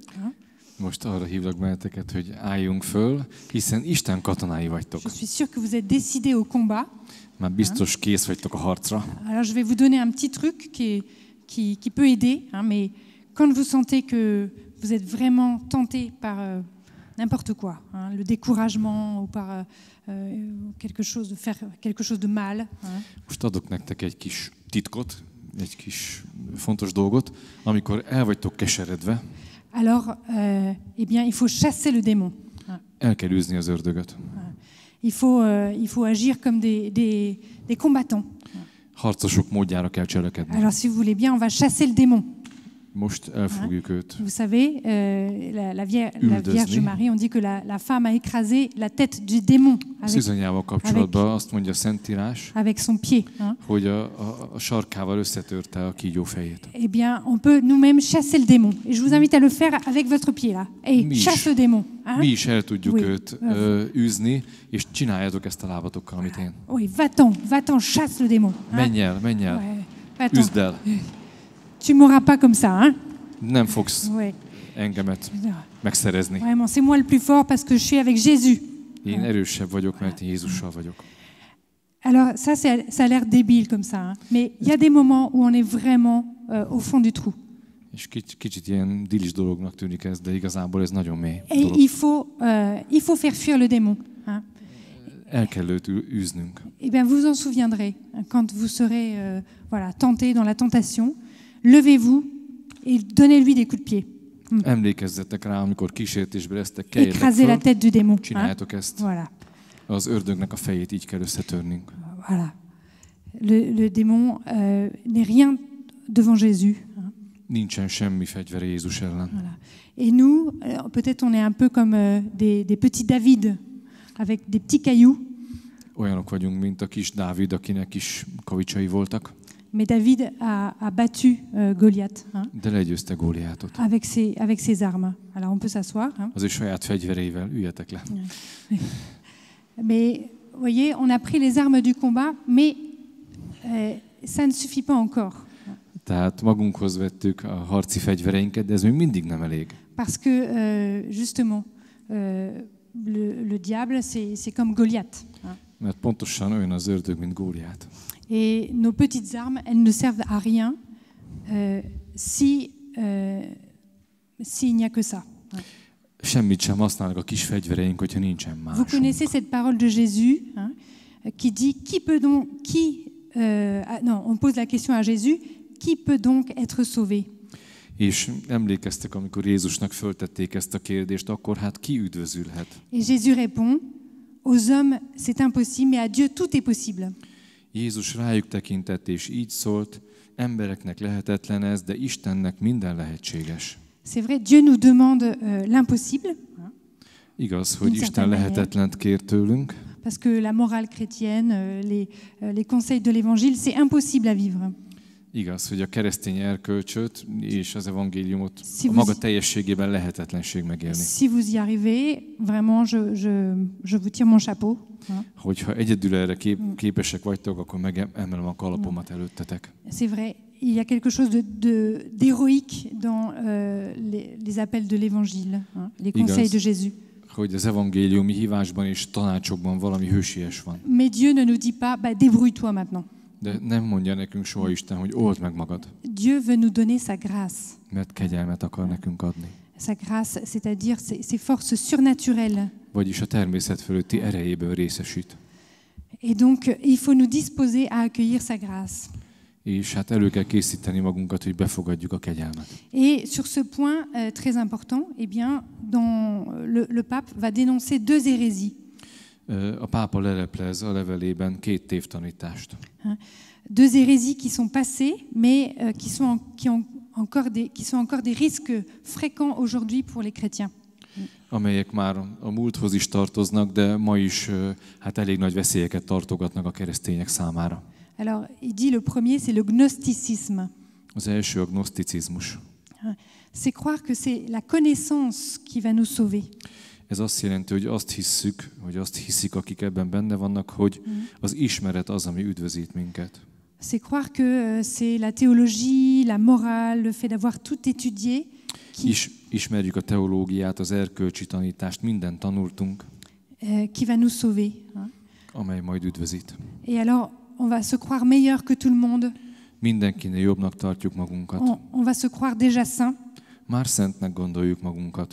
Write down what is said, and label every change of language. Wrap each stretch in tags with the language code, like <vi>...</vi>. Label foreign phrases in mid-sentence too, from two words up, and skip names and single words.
<hu>Most arra hívlak benneteket, hogy álljunk föl, hiszen Isten katonái vagytok.</hu> <fr>Je suis sûr que vous êtes décidés au combat.</fr> <hu>Már biztos kész vagytok a harcra.</hu> <fr>Alors je vais vous donner un petit truc qui peut aider, mais quand vous sentez que vous êtes vraiment tenté par n'importe quoi, le découragement ou par quelque chose de faire quelque chose de mal.</fr> <hu>Most adok nektek egy kis titkot, egy kis fontos dolgot, amikor el vagytok keseredve.</hu> <fr>Alors, eh bien, il faut chasser le démon.</fr> <hu>El kell űzni az ördögöt.</hu> <fr>Il faut agir comme des combattants.</fr> <hu>Harcosok módjára kell cselekedni.</hu> <fr>Alors, si vous voulez bien, on va chasser le démon.</fr> <hu>Most elfogjuk őt.</hu> <fr>Vous savez, la Vierge Marie, on dit que la femme a écrasé la tête du démon</fr> <hu>Szűzanyával kapcsolatban azt mondja a Szentírás,</hu> <fr>avec son pied.</fr> <hu>hogy a sarkával összetörte a kígyó fejét.</hu> <fr>Eh bien, on peut nous-mêmes chasser le démon. Et je vous invite à le faire avec votre pied là. Et chasse le démon.</fr> <hu>Mi is el tudjuk őt űzni, és csináljátok ezt a lábatokkal, amit én.</hu> <fr>Oui, va-t'en, chasse le démon.</fr> <hu>Menj el. Üzd el.</hu> <fr>Tu m'auras pas comme ça, hein?</fr> <hu>Nem fogsz engemet megszerezni.</hu> <fr>Vraiment, c'est moi le plus fort parce que je suis avec Jésus.</fr> <hu>Én erősebb vagyok, mert én Jézussal vagyok.</hu> <fr>Alors ça a l'air débile comme ça, hein? Mais il y a des moments où on est vraiment au fond du trou.</fr> <hu>És kicsit ilyen dilis dolognak tűnik ez, de igazából ez nagyon mély dolog.</hu> <fr>Et il faut faire fuir le démon, hein?</fr> <hu>El kell őt űznünk.</hu> <fr>Eh bien, vous en souviendrez quand vous serez tenté dans la tentation. Levez-vous et donnez-lui des coups de pied.</fr> <hu>Emlékezzetek rá, amikor kísértésbe lesztek, keljetek</hu> <fr>Écraser la tête du démon.</fr> <hu>Csináljátok ezt.</hu> <fr>Voilà.</fr> <hu>Az ördögnek a fejét így kell összetörnünk.</hu> <fr>Voilà. Le démon n'est rien devant Jésus.</fr> <hu>Nincsen semmi fegyvere Jézus ellen.</hu> <fr>Voilà. Et nous, peut-être on est un peu comme des petits David avec des petits cailloux.</fr> <hu>Olyanok vagyunk, mint a kis Dávid, akinek kis kavicsai voltak.</hu> <fr>Mais David a battu Goliath,</fr> <hu>de legyőzte Góliátot.</hu> <fr>avec ses armes. Alors on peut s'asseoir.</fr> <hu>Az ő saját fegyvereivel, üljetek le.</hu> <fr>Mais vous voyez, on a pris les armes du combat, mais ça ne suffit pas encore.</fr> <hu>Tehát magunkhoz vettük a harci fegyvereinket, de ez még mindig nem elég.</hu> <fr>Parce que justement, le diable, c'est comme Goliath.</fr> <hu>Mert pontosan olyan az ördög, mint Góliát.</hu> <fr>Et nos petites armes, elles ne servent à rien s'il n'y a que ça.</fr> <hu>Semmit sem használnak a kis fegyvereink, hogyha nincsen</hu> <fr>Vous</fr> <hu>másunk.</hu> <fr>connaissez cette parole de Jésus qui dit on pose la question à Jésus, qui peut donc être sauvé?</fr> <hu>És emlékeztek, amikor Jézusnak föltették ezt a kérdést, akkor hát ki üdvözülhet?</hu> <fr>Et Jésus répond, aux hommes c'est impossible, mais à Dieu tout est possible.</fr> <hu>Jézus rájuk tekintett, és így szólt, embereknek lehetetlen ez, de Istennek minden lehetséges.</hu> <fr>C'est vrai, Dieu nous demande l'impossible.</fr> <hu>Igaz, hogy Isten lehetetlent kér tőlünk.</hu> <fr>Parce que la morale chrétienne, les conseils de l'évangile, c'est impossible à vivre.</fr> <hu>Igaz, hogy a keresztény erkölcsöt és az evangéliumot a maga teljességében lehetetlenség megélni.</hu> <fr>Si vous y arrivez, vraiment, je vous tire mon chapeau.</fr> <hu>Hogyha egyedül erre képesek vagytok, akkor megemelem a kalapomat előttetek.</hu> <fr>C'est vrai, il y a quelque chose d'héroïque dans les appels de l'évangile, les conseils de Jésus.</fr> <hu>Hogy az evangéliumi hívásban és tanácsokban valami hősies van.</hu> <fr>Mais Dieu ne nous dit pas, débrouille-toi maintenant.</fr> <hu>De nem mondja nekünk soha Isten, hogy old meg magad.</hu> <fr>Dieu veut nous donner sa grâce.</fr> <hu>Mert kegyelmet akar nekünk adni.</hu> <fr>Sa grâce, c'est-à-dire ses forces surnaturelles.</fr> <hu>Vagyis a természet fölötti erejéből részesít.</hu> <fr>Et donc, il faut nous disposer à accueillir sa grâce.</fr> <hu>És hát elő kell készíteni magunkat, hogy befogadjuk a kegyelmet.</hu> <fr>Et sur ce point très important, eh bien, le pape va dénoncer deux hérésies.</fr> <hu>A pápa leleplez a levelében 2 tévtanítást.</hu> <fr>Deux hérésies qui sont passées, mais qui sont encore des risques fréquents aujourd'hui pour les chrétiens.</fr> <hu>Amelyek már a múlthoz is tartoznak, de ma is hát elég nagy veszélyeket tartogatnak a keresztények számára.</hu> <fr>Alors, il dit le premier, c'est le gnosticisme.</fr> <hu>Az első a gnoszticizmus.</hu> <fr>C'est croire que c'est la connaissance qui va nous sauver.</fr> <hu>Ez azt jelenti, hogy azt hisszük, vagy azt hiszik, akik ebben benne vannak, hogy az ismeret az, ami üdvözít minket.</hu> <fr>C'est croire que c'est la théologie, la morale, le fait d'avoir tout étudié.</fr> <hu>Ismerjük a teológiát, az erkölcsi tanítást, mindent tanultunk.</hu> <fr>Qui va nous sauver.</fr> <hu>Amely majd üdvözít.</hu> <fr>Et alors, on va se croire meilleur que tout le monde.</fr> <hu>Mindenkinél jobbnak tartjuk magunkat.</hu> <fr>On va se croire déjà saint.</fr> <hu>Már szentnek gondoljuk magunkat.</hu>